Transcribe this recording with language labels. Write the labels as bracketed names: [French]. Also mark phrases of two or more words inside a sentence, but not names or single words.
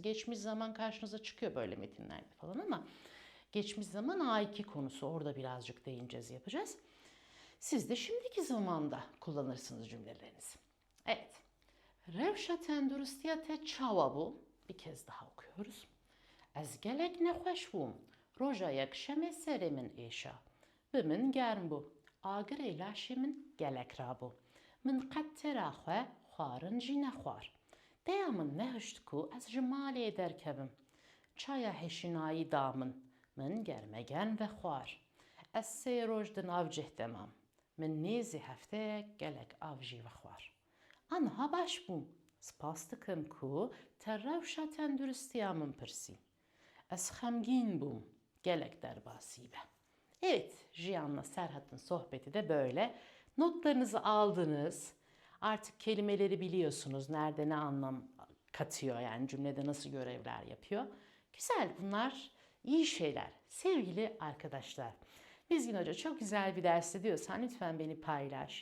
[Turkish] Geçmiş zaman karşınıza çıkıyor böyle metinlerde falan ama geçmiş zaman A2 konusu. Orada birazcık değineceğiz, yapacağız. Siz de şimdiki zamanda kullanırsınız cümlelerinizi. Evet. [Kurdish] Revşa tendürüstiyate çava bu. [Turkish] Bir kez daha okuyoruz. [Kurdish] Ez gelek nexweş bûm. Roja yekşemê serê min êşa. Bi min germ bû. Agirê laşê min gelek rabû. Min qet tera xwe xwarin jî nexwar. Deya min nehişt ku ez ji malê derkevim. Çaya heşinayî da min germegen ve xwar. Ez sê roj di nav cih demam. Min nêzî hefteyek gelek av jî ve xwar. Anha baş bûm. Spas dikim ku te rewşa tenduristiya min pirsî. Ez xemgîn bûm. Gelek derbasîbe. [Turkish] Evet, Jiyan'la Serhat'ın sohbeti de böyle. Notlarınızı aldınız. Artık kelimeleri biliyorsunuz. Nerede ne anlam katıyor, yani cümlede nasıl görevler yapıyor. Güzel, bunlar iyi şeyler. Sevgili arkadaşlar, Mizgin Hoca çok güzel bir dersti diyorsan lütfen beni paylaş.